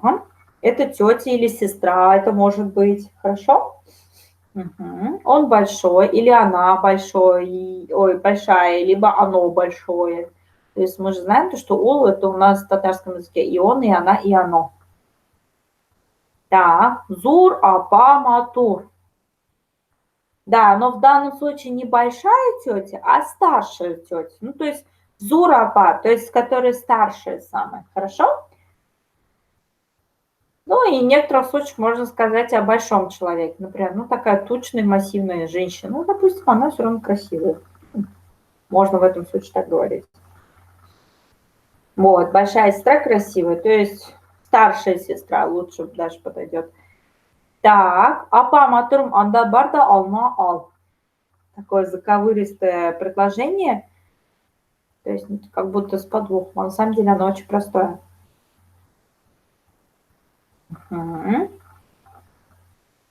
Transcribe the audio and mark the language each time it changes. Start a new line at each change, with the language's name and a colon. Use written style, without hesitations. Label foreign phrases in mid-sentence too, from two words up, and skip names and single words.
Russian: Это тетя или сестра, это может быть. Хорошо? Угу. Он большой или она большой, ой, большая, либо оно большое. То есть мы же знаем, то, что ул это у нас в татарском языке и он, и она, и оно. Так,
Tatar: зур, апа, матур.
Russian: Да, но в данном случае не большая тетя, а старшая тетя. Ну, то есть
Tatar: зур, апа,
Russian: то есть которая старшая самая. Хорошо? Ну и в некоторых случаях можно сказать о большом человеке. Например, ну такая тучная, массивная женщина. Ну, допустим, она все равно красивая. Можно в этом случае так говорить. Вот, большая сестра красивая, то есть старшая сестра лучше даже подойдет. Так,
Tatar: апа матурум анда барда алма ал.
Russian: Такое заковыристое предложение, то есть как будто с подвохом. А на самом деле оно очень простое. Угу.